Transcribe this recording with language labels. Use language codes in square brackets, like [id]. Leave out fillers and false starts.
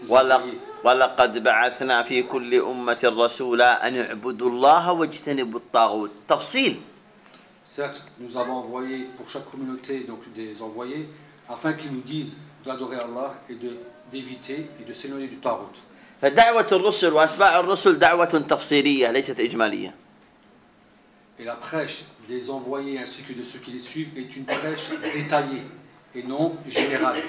[fr] envoyés. Certes, nous avons envoyé pour chaque communauté donc des envoyés afin qu'ils nous disent d'adorer Allah et d'éviter et de s'éloigner du tarout. [ar] فدعوة الرسل وأتباع الرسل دعوة تفصيلية ليست إجمالية. [fr] Et la prêche des envoyés ainsi que de ceux qui les suivent est une prêche détaillée et non générale.